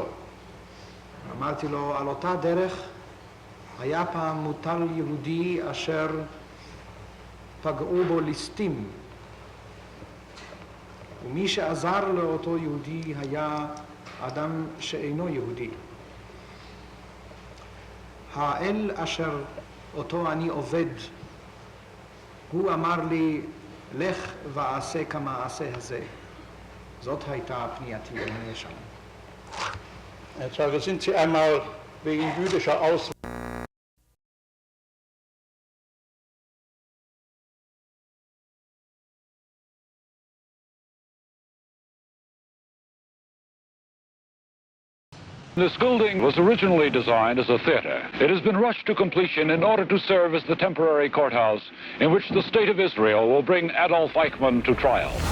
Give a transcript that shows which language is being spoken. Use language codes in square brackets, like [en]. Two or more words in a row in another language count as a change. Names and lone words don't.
[he] אמרתי לו, על אותה דרך היה פעם מוטל יהודי אשר פגעו בו ליסטים, ומי שעזר לאותו יהודי היה אדם שאינו יהודי. האל אשר אותו אני עובד, הוא אמר לי, לך ועשה כמעשה הזה. זאת הייתה פנייתי אל נאשם. [de] Herr Zeuge, sind Sie einmal wegen jüdischer Auswanderung [en] This building was originally designed as a theater. It has been rushed to completion in order to serve as the temporary courthouse in which the State of Israel will bring Adolf Eichmann to trial.